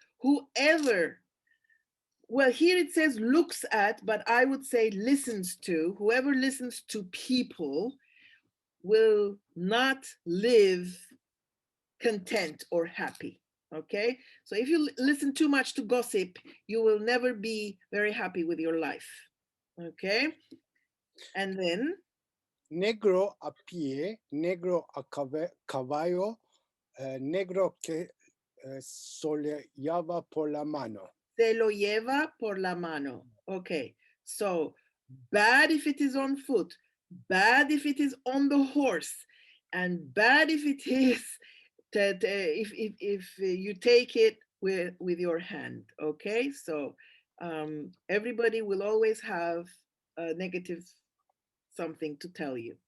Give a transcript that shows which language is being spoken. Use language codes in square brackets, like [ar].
[en] Whoever, well, here it says looks at, but I would say listens to. Whoever listens to people will not live content or happy. Okay, so if you listen too much to gossip, you will never be very happy with your life. Okay, and then [lad] negro a pie, negro a caballo, negro que se lo lleva por la mano. Se lo lleva por la mano. [en] Okay, so bad if it is on foot, bad if it is on the horse, and bad if it is that if you take it with your hand. Okay, so everybody will always have a negative something to tell you.